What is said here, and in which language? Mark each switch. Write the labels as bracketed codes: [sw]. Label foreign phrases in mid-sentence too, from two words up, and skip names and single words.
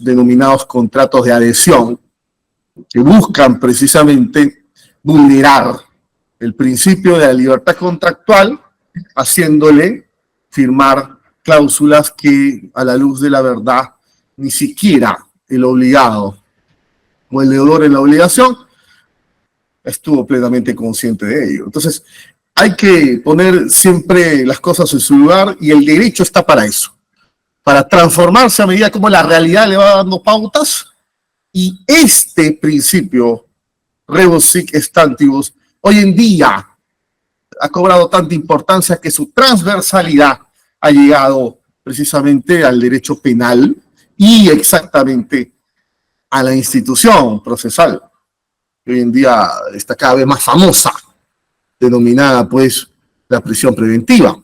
[es] denominados contratos de adhesión, que buscan precisamente vulnerar el principio de la libertad contractual, haciéndole firmar cláusulas que a la luz de la verdad ni siquiera el obligado o el deudor en la obligación estuvo plenamente consciente de ello. Entonces hay que poner siempre las cosas en su lugar y el derecho está para eso, para transformarse a medida como la realidad le va dando pautas, y este principio [la] rebus sic stantibus [es] hoy en día ha cobrado tanta importancia que su transversalidad ha llegado precisamente al derecho penal y exactamente a la institución procesal, que hoy en día está cada vez más famosa, denominada pues la prisión preventiva.